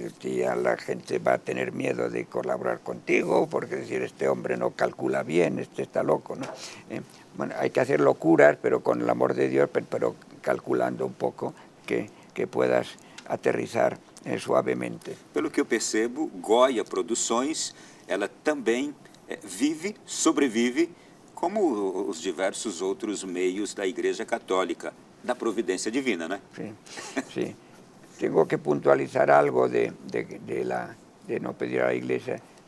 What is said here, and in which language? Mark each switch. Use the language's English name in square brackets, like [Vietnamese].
[Spanish] Ya la gente va a tener miedo de colaborar contigo porque decir, este hombre no calcula bien, este está loco, ¿no? Bueno, hay que hacer locuras, pero con el amor de Dios, pero calculando un poco que puedas aterrizar suavemente. [Portuguese] Pelo que eu percebo, Goya Produções, ela também sobrevive, como os diversos outros meios da Igreja Católica, da providência divina, né? [Spanish] Sí, sí. Tengo que puntualizar algo de no pedir a la Iglesia.